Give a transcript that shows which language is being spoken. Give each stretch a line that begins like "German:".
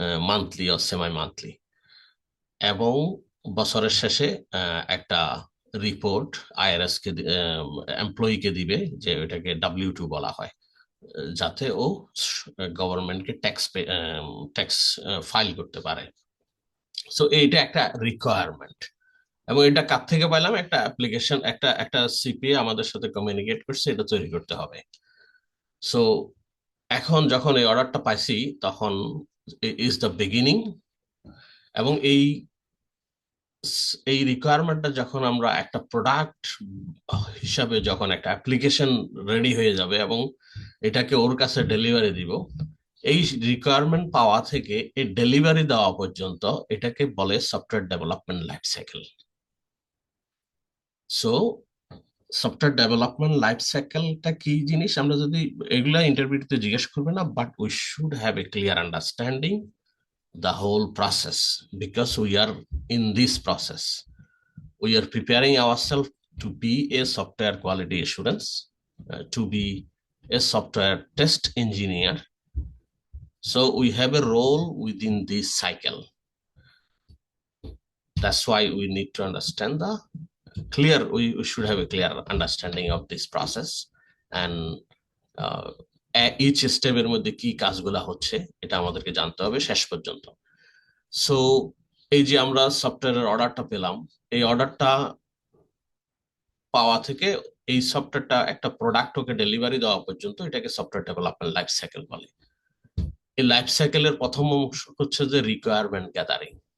Bangla: monthly or semi-monthly, এবং বছরের শেষে একটা রিপোর্ট আইআরএস কে এমপ্লয়িকে দিবে, যে ওটাকে W2 বলা হয়, যাতে ও গভর্নমেন্টকে ট্যাক্স ফাইল করতে পারে। সো এইটা একটা রিকোয়ারমেন্ট, এবং এটা কার থেকে পাইলাম? একটা অ্যাপ্লিকেশন, একটা সিপিএ আমাদের সাথে কমিউনিকেট করছে, এটা তৈরি করতে হবে। সো এখন যখন এই অর্ডারটা পাইছি, তখন ইজ দ্য বিগিনিং, এবং এই রিকোয়ারমেন্টটা যখন আমরা একটা প্রোডাক্ট হিসাবে, যখন একটা অ্যাপ্লিকেশন রেডি হয়ে যাবে এবং এটাকে ওর কাছে ডেলিভারি দিব, এই রিকোয়ারমেন্ট পাওয়া থেকে এই ডেলিভারি দেওয়া পর্যন্ত এটাকে বলে software development life cycle.
English: So software development life সাইকেলটা কি জিনিস, আমরা যদি এগুলা ইন্টারভিউতে জিজ্ঞেস করবে না, but we should have a clear understanding the whole process, because we are in this process, we are preparing ourselves to be a software quality assurance, to be a software test engineer. So we have a role within this cycle. That's why we need to understand we should have a clear understanding of this process, and each স্টেপের মধ্যে কি কাজগুলা হচ্ছে এটা আমাদেরকে জানতে হবে শেষ পর্যন্ত।
Bangla: সো এই যে আমরা সফটওয়্যারের অর্ডারটা পেলাম, এই অর্ডারটা পাওয়া থেকে এই সফটওয়্যারটা একটা প্রোডাক্ট ওকে ডেলিভারি দেওয়া পর্যন্ত এটাকে সফটওয়্যার ডেভেলপমেন্ট লাইফ সাইকেল বলে। এই লাইফ সাইকেলের প্রথম অংশ হচ্ছে যে রিকোয়ারমেন্ট গ্যাদারিং।